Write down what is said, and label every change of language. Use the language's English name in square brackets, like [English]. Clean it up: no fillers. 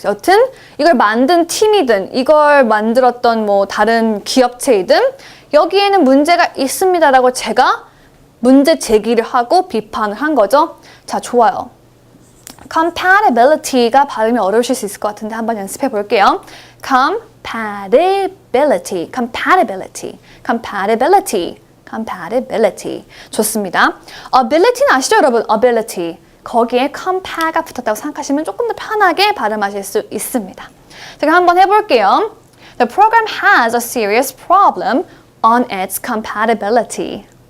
[Korean] 여튼 이걸 만든 팀이든 이걸 만들었던 뭐 다른 기업체이든 여기에는 문제가 있습니다라고 제가 문제 제기를 하고 비판을 한 거죠. 자, 좋아요. compatibility가 발음이 어려우실 수 있을 것 같은데 한번 연습해 볼게요. [English] compatibility, compatibility, compatibility, compatibility. [Korean] 좋습니다. ability는 아시죠, 여러분? [English] ability. [Korean] 거기에 comp가 붙었다고 생각하시면 조금 더 편하게 발음하실 수 있습니다. 제가 한번 해볼게요. [English] The program has a serious problem on its compatibility.